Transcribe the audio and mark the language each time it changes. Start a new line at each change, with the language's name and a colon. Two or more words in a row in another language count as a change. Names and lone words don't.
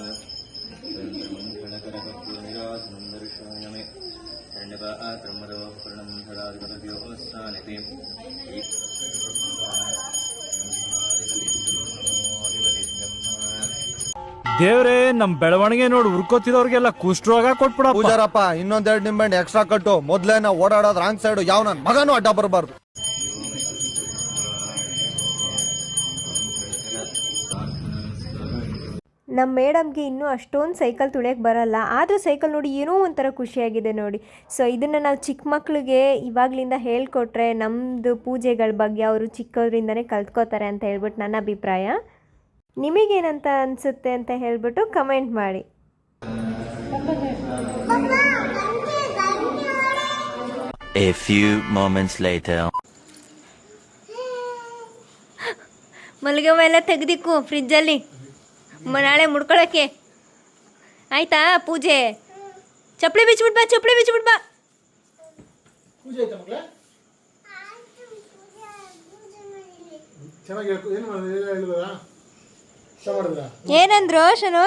Sanskrit: निरासनं दर्शयामि हिरण्यपात्रमदो पूर्णं धरादिपदव्योऽस्तानिति
Kannada: ದೇವ್ರೇ ನಮ್ ಬೆಳವಣಿಗೆ ನೋಡಿ ಉರ್ಕೋತಿದವ್ರಿಗೆಲ್ಲ ಕುಷ್ಠರೋಗ ಕೊಟ್ಬಿಡ. ಪೂಜಾರಪ್ಪ ಇನ್ನೊಂದೆರಡು ನಿಂಬೆಹಣ್ಣು ಎಕ್ಸ್ಟ್ರಾ ಕಟ್ಟು. ಮೊದ್ಲೇನ ಓಡಾಡೋದ್
English: wrong side
Kannada: ಯಾವ ನನ್ ಮಗನೂ ಅಡ್ಡ ಬರಬಾರ್ದು. ನಮ್ಮ ಮೇಡಮ್ಗೆ ಇನ್ನೂ ಅಷ್ಟೊಂದು ಸೈಕಲ್ ತುಳಿಯೋಕ್ಕೆ ಬರಲ್ಲ, ಆದರೂ ಸೈಕಲ್ ನೋಡಿ ಏನೋ ಒಂಥರ ಖುಷಿಯಾಗಿದೆ ನೋಡಿ. ಸೊ ಇದನ್ನು ನಾವು ಚಿಕ್ಕ ಮಕ್ಕಳಿಗೆ ಇವಾಗಲಿಂದ ಹೇಳ್ಕೊಟ್ರೆ ನಮ್ಮದು ಪೂಜೆಗಳ ಬಗ್ಗೆ ಅವರು ಚಿಕ್ಕವರಿಂದನೇ ಕಲ್ತ್ಕೋತಾರೆ ಅಂತ ಹೇಳ್ಬಿಟ್ಟು ನನ್ನ ಅಭಿಪ್ರಾಯ. ನಿಮಗೇನಂತ ಅನಿಸುತ್ತೆ ಅಂತ ಹೇಳ್ಬಿಟ್ಟು ಕಮೆಂಟ್ ಮಾಡಿ.
English: A few moments later.
Kannada: ಮಲ್ಲಿಗೆ ಹೂವು ಎಲ್ಲ ತೆಗೆದಿಕ್ಕು ಫ್ರಿಜ್ಜಲ್ಲಿ, ನಾಳೆ ಮುಡ್ಕೊಳಕ್ಕೆ ಆಯ್ತಾ? ಪೂಜೆ ಚಪ್ಪಲಿ ಬಿಚ್ಬಿಟ್ ಬಾ, ಚಪ್ಪಲಿ ಬಿಚ್ಬಿಟ್ ಬಾ. ಏನಂದ್ರು ಶನು?